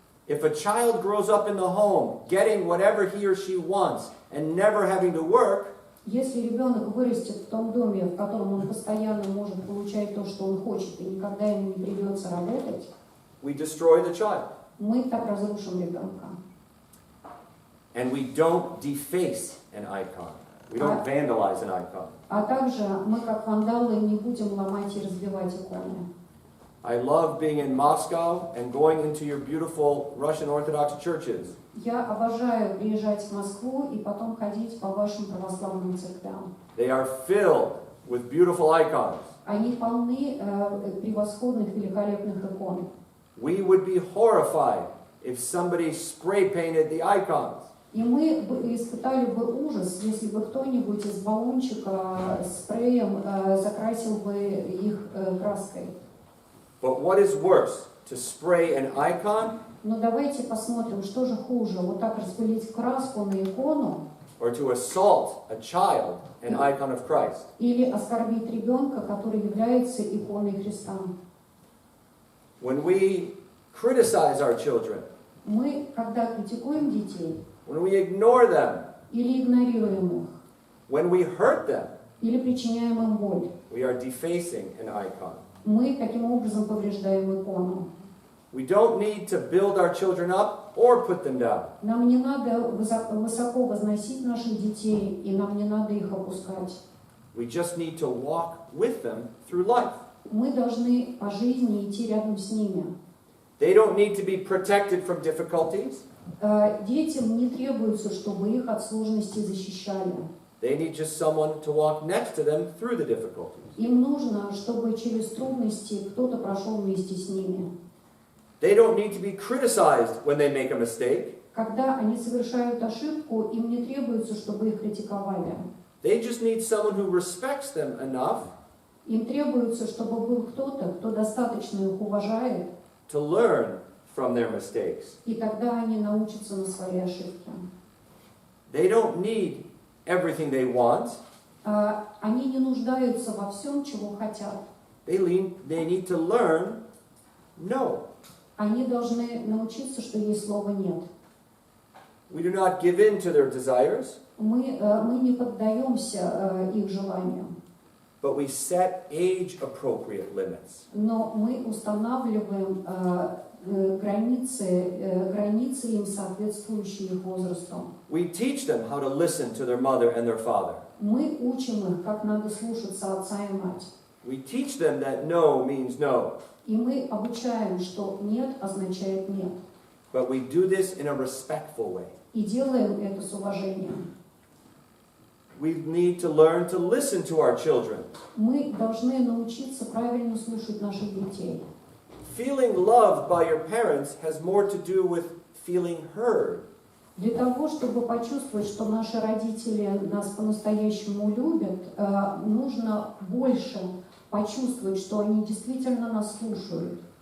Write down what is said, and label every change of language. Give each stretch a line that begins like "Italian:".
English: If a child grows up in the home, getting whatever he or she wants and never having to work,
Russian: Если ребенок вырастет в том доме, в котором он постоянно может получать то, что он хочет, и никогда ему не придется работать,
English: we destroy the child.
Russian: мы так разрушим ребенка.
English: And we don't deface an icon. We don't vandalize an icon.
Russian: А также мы, как вандалы, не будем ломать и разбивать иконы.
English: I love being in Moscow and going into your beautiful Russian Orthodox churches.
Russian: Я обожаю приезжать в Москву и потом ходить по вашим православным церквям.
English: They are filled with beautiful icons.
Russian: Они полны превосходных, великолепных икон.
English: We would be horrified if somebody spray painted the icons.
Russian: И мы испытали бы ужас, если бы кто-нибудь из баллончика спреем закрасил бы их краской.
English: But what is worse, to spray an icon
Russian: Но давайте посмотрим, что же хуже, вот так распылить краску на икону
English: or to assault a child, an icon of Christ?
Russian: или оскорбить ребенка, который является иконой Христа.
English: When we criticize our children,
Russian: Мы, когда критикуем детей
English: when we ignore them,
Russian: или игнорируем их,
English: when we hurt them,
Russian: или причиняем им боль,
English: we are defacing an icon.
Russian: мы таким образом повреждаем икону.
English: We don't need to build our children up or put them down.
Russian: Нам не надо высоко возносить наших детей, и нам не надо их опускать.
English: We just need to walk with them through life.
Russian: Мы должны по жизни идти рядом с ними.
English: They don't need to be protected from difficulties.
Russian: Детям не требуется, чтобы их от сложностей защищали.
English: They need just someone to walk next to them through the difficulties.
Russian: Им нужно, чтобы через трудности кто-то прошел вместе с ними.
English: They don't need to be criticized when they make a mistake.
Russian: Когда они совершают ошибку, им не требуется, чтобы их критиковали.
English: They just need someone who respects them enough
Russian: Им требуется, чтобы был кто-то, кто достаточно их уважает,
English: to learn from their mistakes.
Russian: и тогда они научатся на свои ошибки.
English: They don't need everything they want.
Russian: Они не нуждаются во всем, чего хотят.
English: They need to learn no.
Russian: Они должны научиться, что есть слово «нет».
English: We do not give in to their desires,
Russian: Мы не поддаемся их желаниям,
English: but we set age-appropriate limits.
Russian: но мы устанавливаем границы им, соответствующие их возрасту.
English: We teach them how to listen to their mother and their father.
Russian: Мы учим их, как надо слушаться отца и мать.
English: We teach them that no means no.
Russian: И мы обучаем, что «нет» означает «нет».
English: But we do this in a respectful way.
Russian: И делаем это с уважением.
English: We need to learn to listen to our children.
Russian: Мы должны научиться правильно слушать наших детей.
English: Feeling loved by your parents has more to do with feeling heard.
Russian: Для того, чтобы почувствовать, что наши родители нас по-настоящему любят, нужно больше почувствовать, что они действительно нас слушают.